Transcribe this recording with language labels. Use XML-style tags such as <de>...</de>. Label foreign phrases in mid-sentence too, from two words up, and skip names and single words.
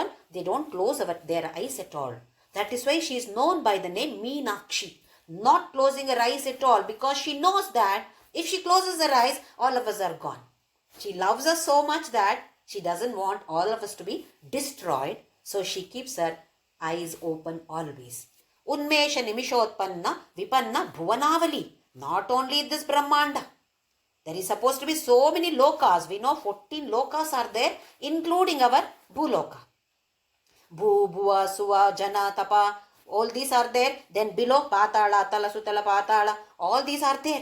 <en>They don't close their eyes at all. That is why she is known by the name Meenakshi. Not closing her eyes at all, because she knows that if she closes her eyes, all of us are gone. She loves us so much that she doesn't want all of us to be destroyed. So she keeps her eyes open always.</en> <sa>Unmesha nimishotpanna vipanna bhuvanavali.</sa> <en>Not only this Brahmanda. There is supposed to be so many lokas. We know 14 lokas are there, including our Bhuloka. Bhu, Bhuva, Suva, Jana, Tapa, all these are there. Then below, Patala, Tala, Sutala, Patala, all these are there.</en>